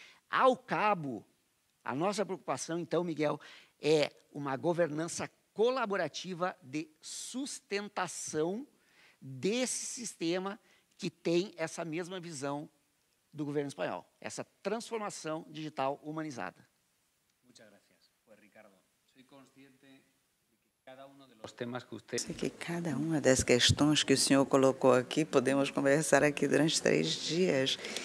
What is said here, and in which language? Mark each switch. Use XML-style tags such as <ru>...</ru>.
<pt>Ao cabo, a nossa preocupação, então, Miguel, é uma governança colaborativa de sustentação desse sistema que tem essa mesma visão do governo espanhol, essa transformação digital humanizada.</pt> <es>Muchas gracias. Pues, Ricardo, soy consciente de que cada uno de los temas que usted...</es> <pt>Sei que cada uma das questões que o senhor colocou aqui, podemos conversar aqui durante 3 dias.</pt>